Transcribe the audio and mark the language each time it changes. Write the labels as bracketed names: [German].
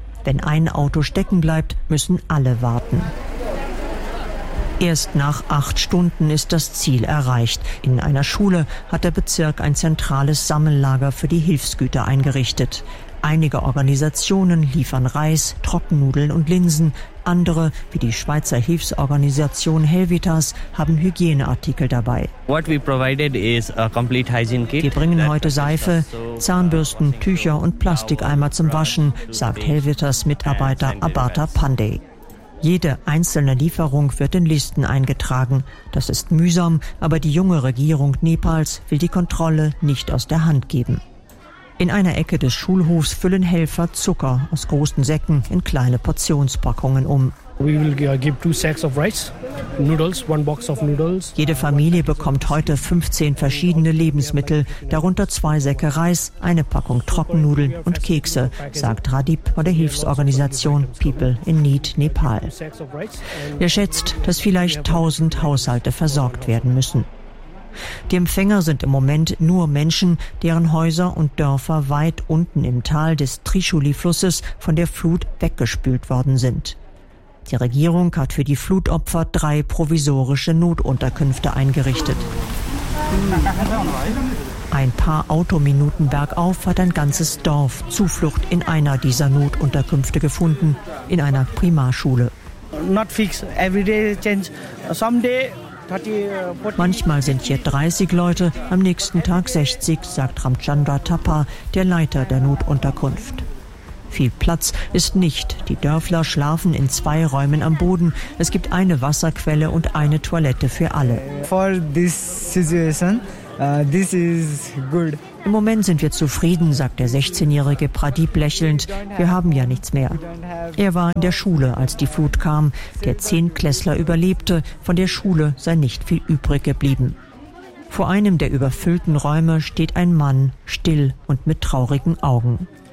[German] Wenn ein Auto stecken bleibt, müssen alle warten. Erst nach 8 Stunden ist das Ziel erreicht. In einer Schule hat der Bezirk ein zentrales Sammellager für die Hilfsgüter eingerichtet. Einige Organisationen liefern Reis, Trockennudeln und Linsen. Andere, wie die Schweizer Hilfsorganisation Helvitas, haben Hygieneartikel dabei. [English] What we provided is a complete hygiene kit. [German] Wir bringen heute Seife, Zahnbürsten, Tücher und Plastikeimer zum Waschen, sagt Helvitas-Mitarbeiter Abata Pandey. Jede einzelne Lieferung wird in Listen eingetragen. Das ist mühsam, aber die junge Regierung Nepals will die Kontrolle nicht aus der Hand geben. In einer Ecke des Schulhofs füllen Helfer Zucker aus großen Säcken in kleine Portionspackungen um. [English] We will give 2 sacks of rice, noodles, 1 box of noodles. [German] Jede Familie bekommt heute 15 verschiedene Lebensmittel, darunter 2 Säcke Reis, eine Packung Trockennudeln und Kekse, sagt Radip von der Hilfsorganisation People in Need Nepal. Er schätzt, dass vielleicht 1000 Haushalte versorgt werden müssen. Die Empfänger sind im Moment nur Menschen, deren Häuser und Dörfer weit unten im Tal des Trishuli-Flusses von der Flut weggespült worden sind. Die Regierung hat für die Flutopfer 3 provisorische Notunterkünfte eingerichtet. Ein paar Autominuten bergauf hat ein ganzes Dorf Zuflucht in einer dieser Notunterkünfte gefunden, in einer Primarschule. [English] Not fixed. Every day change. Someday [German] Manchmal sind hier 30 Leute, am nächsten Tag 60, sagt Ramchandra Thapa, der Leiter der Notunterkunft. Viel Platz ist nicht. Die Dörfler schlafen in zwei Räumen am Boden. Es gibt eine Wasserquelle und eine Toilette für alle. [English] For this situation, this is good. [German] Im Moment sind wir zufrieden, sagt der 16-jährige Pradeep lächelnd. Wir haben ja nichts mehr. Er war in der Schule, als die Flut kam. Der Zehntklässler überlebte. Von der Schule sei nicht viel übrig geblieben. Vor einem der überfüllten Räume steht ein Mann, still und mit traurigen Augen.